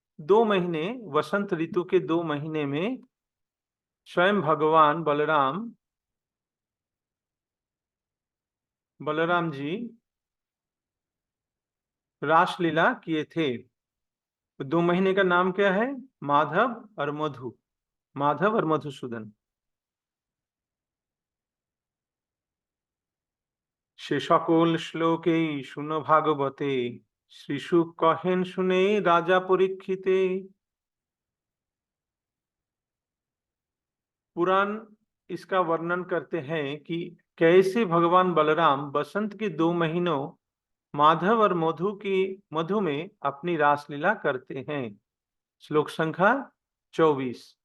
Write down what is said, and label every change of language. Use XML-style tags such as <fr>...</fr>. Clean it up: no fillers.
<hi>2 महीने वसंत ऋतु के 2 महीने में स्वयं भगवान बलराम जी रासलीला किए थे। 2 महीने का नाम क्या है? माधव और मधु, माधव और मधुसूदन।</hi> <bn>সে সকল শ্লোকে শুনো ভাগবতে শ্রীশুক কহেন শুনে রাजा परीक्षिते।</bn> <hi>पुराण इसका वर्णन करते हैं कि कैसे भगवान बलराम बसंत के 2 महीनों माधव और मधु में अपनी रासलीला करते हैं। श्लोक संख्या 24।</hi>